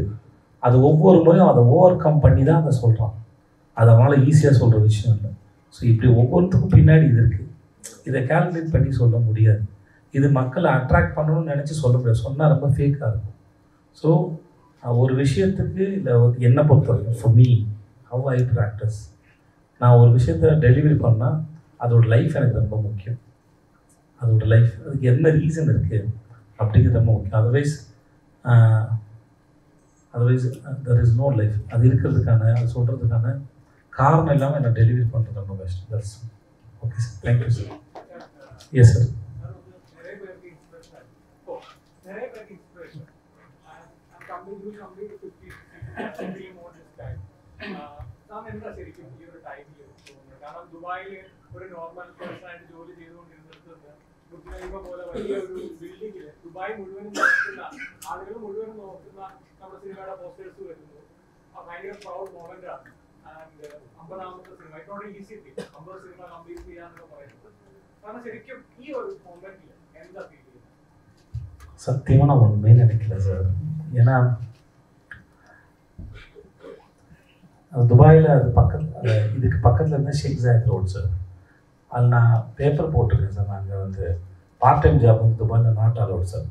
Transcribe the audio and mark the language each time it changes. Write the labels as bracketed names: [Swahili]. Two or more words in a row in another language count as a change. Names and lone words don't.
[Tamil] அது ஒவ்வொரு முறையும் அதை [English] over come [Tamil] பண்ணி தான் அதை சொல்கிறான். அது அவனால் ஈஸியாக சொல்கிற விஷயம் இல்லை. ஸோ இப்படி ஒவ்வொருத்துக்கும் பின்னாடி இது இருக்குது. இதை கால்குலேட் பண்ணி சொல்ல முடியாது. இது மக்களை அட்ராக்ட் பண்ணணும்னு நினச்சி சொல்ல முடியாது. சொன்னால் ரொம்ப ஃபேக்காக இருக்கும். ஸோ ஒரு விஷயத்துக்கு இல்லை என்னை பொறுத்த வரைக்கும் [English] for me how I practice, [Tamil] நான் ஒரு விஷயத்தை டெலிவரி பண்ணால் அதோட லைஃப் எனக்கு ரொம்ப முக்கியம். அதோட லைஃப், அதுக்கு என்ன ரீசன் இருக்குது அப்படிங்கிறது ரொம்ப முக்கியம். [English] Otherwise there is no life. [Tamil] அது இருக்கிறதுக்கான, அது சொல்கிறதுக்கான காரணம் இல்லாமல் என்ன டெலிவரி பண்ணுறது ரொம்ப கஷ்டம். [English] That's okay sir. Thank you sir. Yes sir. [Malayalam] കാരണം ദുബായിൽ ഒരു നോർമൽ പേഴ്സണായിട്ട് ജോലി ചെയ്തുകൊണ്ടിരുന്നിടത്ത് ബുദ്ധിമുട്ട് പോലെ വലിയൊരു ബിൽഡിങ്ങിൽ ദുബായ് മുഴുവനും നോക്കുന്ന ആളുകൾ മുഴുവനും നോക്കുന്ന നമ്മുടെ സിനിമയുടെ പോസ്റ്റേഴ്സ് വരുന്നു. ഭയങ്കര [English] proud moment [Malayalam] ആണ്. ആൻഡ് 50ാമത്തെ സിനിമ ഇതോടെ ഈസി 50 സിനിമ കംപ്ലീറ്റ് ചെയ്യാന്നൊക്കെ പറയുന്നത്. കാരണം ശരിക്കും ഈ ഒരു മൊമെന്റിൽ എന്താ ഫീൽ ചെയ്യുന്നത്? [Tamil] சத்தியமாக நான் ஒன்றுமே நினைக்கல சார். ஏன்னா துபாயில் அது பக்கத்தில், இதுக்கு பக்கத்தில் இருந்தால் ஷேக் ஜாயத் ரோட் சார். அதில் நான் பேப்பர் போட்டிருக்கேன் சார். நாங்கள் வந்து [English] part time job [Tamil] வந்து துபாயில் [English] not allowed [Tamil] சார்.